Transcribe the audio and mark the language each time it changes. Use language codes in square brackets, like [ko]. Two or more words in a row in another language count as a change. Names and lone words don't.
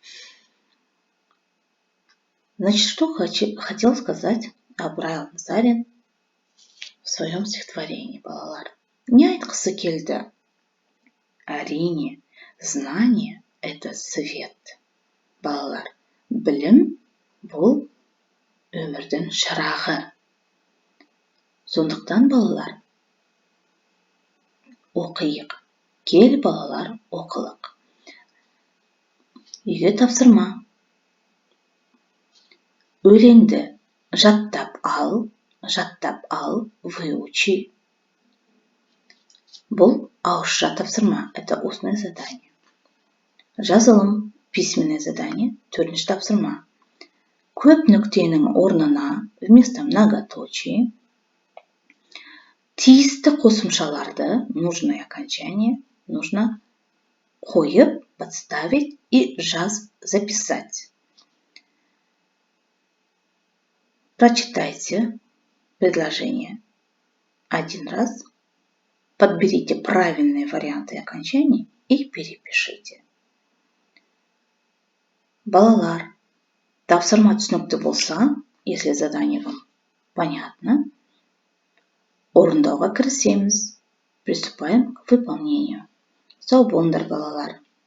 [ru] Значит, что хотел сказать Абрай Алтынсарин в своем стихотворении, [kk] балалар? Не айтқысы келді. Әрине, [ru] знание – это свет. [kk] Балалар, білім бұл өмірдің шырағы. Сондықтан, балалар, оқиық. Кел, балалар, оқылық. Үйге тапсырма. Өлеңді жаттап ал, выучи. Бұл ауызша тапсырма, [ru] это устное задание. [kk] Жазылым, [ru] письменное задание, [kk] төртінші тапсырма. Көп нүктенің орнына [ru] вместо многоточие [kk] тиісті қосымшаларды, [ru] нужное окончание, нужно қойып, подставить и записать. Прочитайте предложение один раз, подберите правильные варианты окончаний и перепишите. [kk] Балалар, тапсырма түсінікті болса, [ru] если задание вам понятно, [kk] орындауға кірісеміз. [ru] Приступаем к выполнению. [kk] Сау болыңдар, балалар.